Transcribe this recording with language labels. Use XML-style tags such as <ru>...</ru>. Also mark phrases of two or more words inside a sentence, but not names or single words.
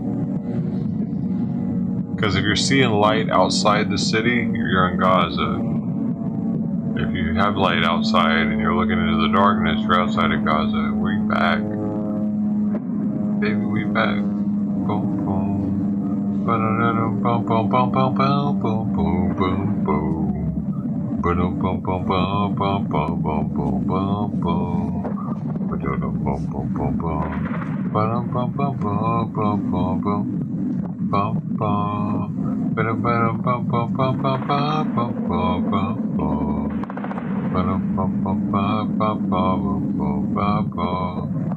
<en>Because if you're seeing light outside the city, you're in Gaza. If you have light outside and you're looking into the darkness, you're outside of Gaza. We back. Baby, we back. Boom, boom. Ba-da-da-dum, boom, boom, boom, boom, boom, boom, boom, boom, boom. Ba-dum, boom, boom, boom, boom, boom, boom, boom, boom, boom. Ba-dum, boom, boom, boom, boom. Ba-dum, boom, boom, boom, boom, boom, boom. Bum bum, bum bum bum bum bum bum bum bum bum bum, bum bum bum bum bum bum bum bum.</en>